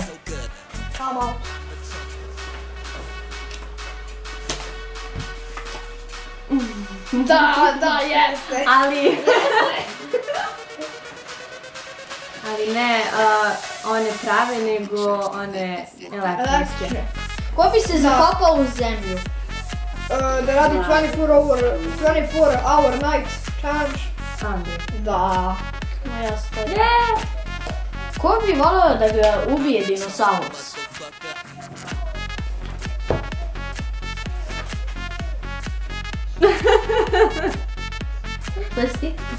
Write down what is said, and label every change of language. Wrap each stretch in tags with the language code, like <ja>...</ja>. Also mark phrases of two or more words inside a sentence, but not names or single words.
<sr>Samo. Da, jeste. Ali ne one prave, nego one elektronske. Ko bi se zakopao u zemlju? Da radi</sr> <en>24 hour night challenge.</en> <sr>Andrej. Da. Ja stojim. Ko bi volio da ga ubije dinosaurus? To je ti?</sr>